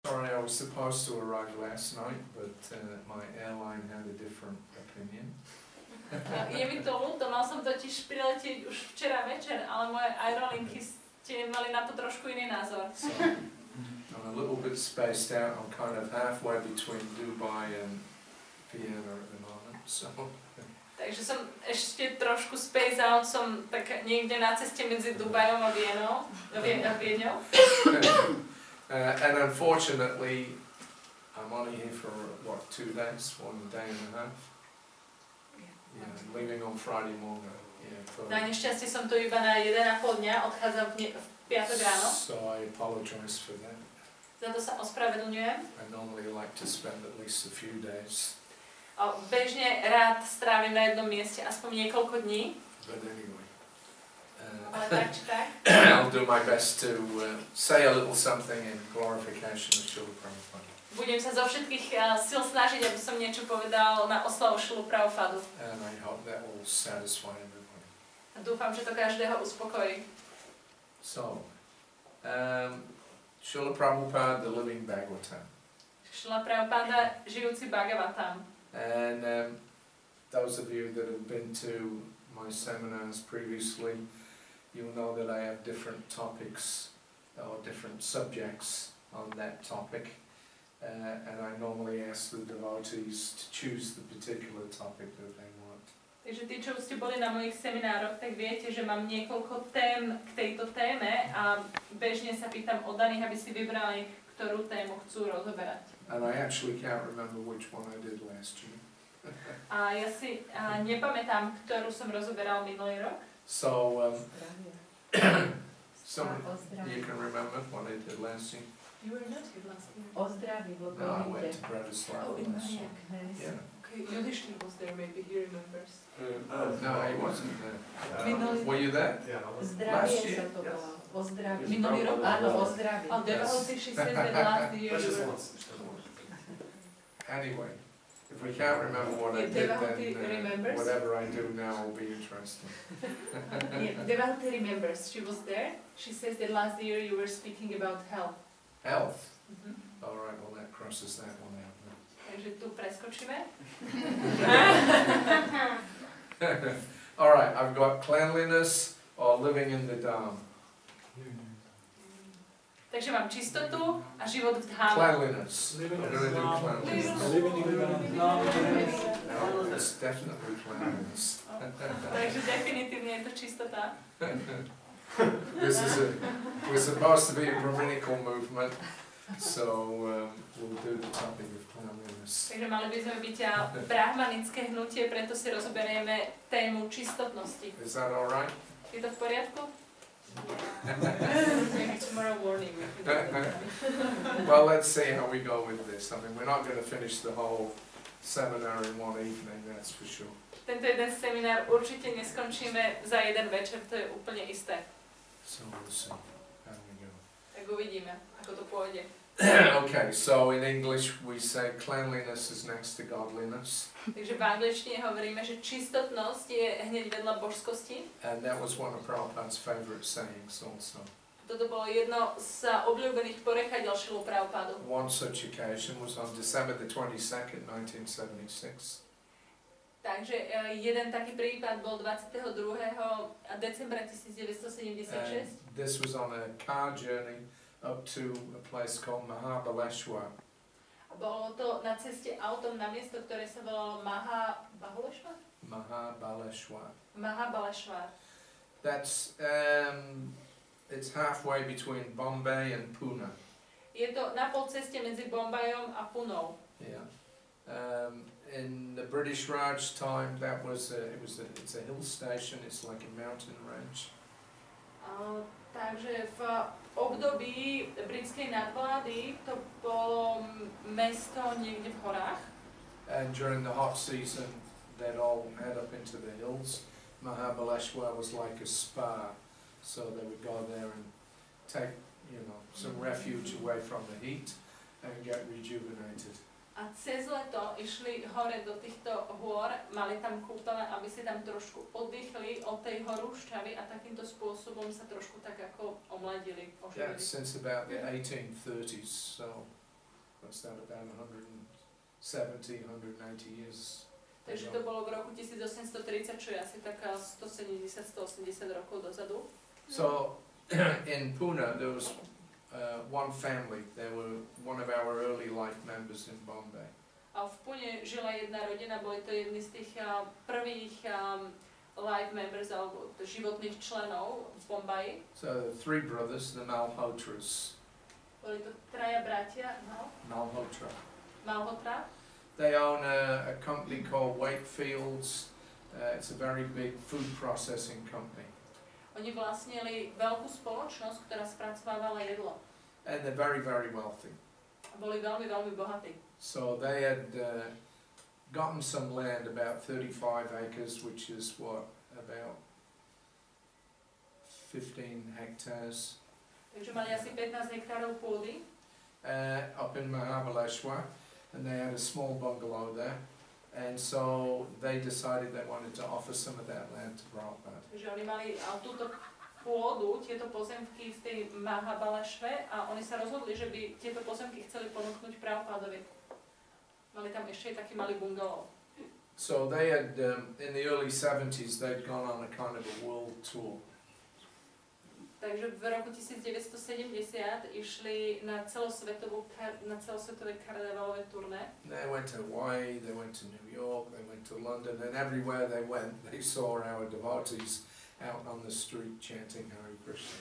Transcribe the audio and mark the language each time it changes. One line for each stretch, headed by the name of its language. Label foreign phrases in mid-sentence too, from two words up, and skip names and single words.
English: Sorry, I was supposed to arrive last night, but my airline had a different opinion.
Slovak: Je mi to ľúto, mal som totiž priletieť už včera večer, ale moje aerolinky ste mali na to trošku iný názor.
English: So, I'm a little bit spaced out. I'm kind of halfway between Dubai and Vienna at the moment. So.
Slovak: Takže som ešte trošku
English: space out,
Slovak: som tak niekde na ceste medzi Dubajom a Viedňou.
English: And unfortunately, I'm only here for, what, 2 days, 1 day and a half? Yeah, leaving on Friday morning. Yeah,
Slovak: na nešťastie som tu iba na 1,5 dňa, odchádzam v piatok ráno.
English: So I apologize for that.
Slovak: Za to sa ospravedlňujem.
English: I normally like to spend at least a few days.
Slovak: Bežne rád strávim na jednom mieste aspoň niekoľko dní.
English: But anyway.
Slovak: Ale tak či tak.
English: I'll do my best to say a little something in glorification of Srila Prabhupada.
Slovak: Budem sa zo všetkých síl snažiť, aby som niečo povedal na oslavu Srilu Prabhupádu.
English: And I hope that will satisfy everybody.
Slovak: A dúfam, že to každého uspokojí.
English: So, Srila Prabhupada, the living Bhagavatam.
Slovak: Srila Prabhupada, žijúci Bhagavatam.
English: And those of you that have been to my seminars previously, you'll know that I have different topics or different subjects on that topic. And I normally ask the devotees to choose the particular topic that they want.
Slovak: Takže tí, čo ste boli na mojich seminároch, tak viete, že mám niekoľko tém k tejto téme a bežne sa pýtam oddaných, aby si vybrali, ktorú tému chcú rozoberať.
English: And I actually can't remember which one I did last year.
Slovak: A ja si nepamätám, ktorú som rozoberal minulý rok.
English: So, you can remember what I did last year? You were not here last year.
Slovak: O zdraví, vo
English: No, I went to Prednáška last year. Yeah. Okay, Yudhishthir was there, maybe he remembers. No, he wasn't there. Were you there? Yeah, I was.
Slovak: Zdravie sa to volá. O zdraví. Minulý rok? Áno, o zdraví.
English: Oh, devotee, she says that last year you were... Anyway, if we can't remember what I did, then whatever I do now will be interesting. Devotee remembers. She was there. She says that last year you were speaking about health. Health? All right, well that crosses that one out.
Slovak: Takže tu preskočíme.
English: All right, I've got cleanliness or living in the Dham.
Slovak: Takže mám čistotu a život v dháme.
English: Cleanliness. I'm going to do cleanliness. No, it's definitely cleanliness.
Slovak: Takže definitívne je to čistota.
English: We're supposed to be a Brahminical movement, so we'll do the topic of cleanliness.
Slovak: Takže mali by sme byť brahmanické hnutie, preto si rozoberieme tému čistotnosti.
English: Is that all right?
Slovak: Je to v poriadku?
English: Tomorrow morning. Well, let's see how we go with this. I mean, we're not going to finish the whole seminar in one evening, that's for sure.
Slovak: Tento jeden seminár určite neskončíme za jeden večer, to je úplne isté.
English: So we'll see how we go.
Slovak: Tak uvidíme, ako to pôjde.
English: Okay, so in English we say cleanliness is next to godliness.
Slovak: Takže v angličtine hovoríme, že čistotnosť je hneď vedľa božskosti.
English: And that was one of Prabhupada's favorite sayings also.
Slovak: Toto bolo jedno z obľúbených porekadiel Srilu Prabhupádu.
English: One such occasion was on December the 22nd, 1976.
Slovak: Takže jeden taký prípad bol 22. decembra 1976.
English: This was on a car journey up to a place called Mahabaleshwar.
Slovak: A bolo to na ceste autom na miesto, ktoré sa volalo Mahabaleshwar? Mahabaleshwar. Mahabaleshwar.
English: That's it's halfway between Bombay and Pune.
Slovak: Je to na pol ceste medzi Bombajom a Punou.
English: Yeah. In the British Raj time, that was it's a hill station. It's like a mountain range.
Slovak: Takže v období britskej nadvlády to bolo mesto niekde v horách.
English: And during the hot season, they'd all head up into the hills. Mahabaleshwar was like a spa, so they would go there and take, some refuge away from the heat and get rejuvenated.
Slovak: A cez leto išli hore do týchto hôr, mali tam kúpele, aby si tam trošku oddychli od tej horúšťavy a takýmto spôsobom sa trošku tak ako omladili, oživili.
English: Yeah, since about the 1830s, so what's that, about 170, 180 years.
Slovak: Takže to bolo v roku 1830, čo je asi taká 170-180 rokov dozadu.
English: So in Pune there was one family. They were one of our early life members in Bombay.
Slovak: A v Pune žila jedna rodina, boli to jedni z tých prvých
English: life members
Slovak: alebo životných členov v Bombaji.
English: So three brothers, the Malhotras.
Slovak: Boli to traja bratia, Malhotra. Malhotra.
English: They own a company called Wakefield's. It's a very big food processing company.
Slovak: Oni vlastnili veľkú spoločnosť, ktorá spracovávala jedlo. And they're very, very wealthy. A boli veľmi, veľmi bohatí.
English: So they had gotten some land, about 35 acres, which is what, about 15 hectares.
Slovak: Takže mali asi 15 hektárov pôdy.
English: Up in Mahabaleshwar. And they had a small bungalow there, and so they decided they wanted to offer some of that land to Prabhupada.
Slovak: Takže oni mali túto pôdu, tieto pozemky v tej Mahabalešve a oni sa rozhodli, že by tieto pozemky chceli ponúknuť Prabhupadovi. Mali tam ešte aj taký malý bungalov.
English: So they had, in the early 70s, they'd gone on a kind of a world tour.
Slovak: Takže v roku 1970 išli na celosvetové karnevalové turné.
English: They went to Hawaii, they went to New York, they went to London, and everywhere they went, they saw our devotees out on the street chanting Hare Krishna.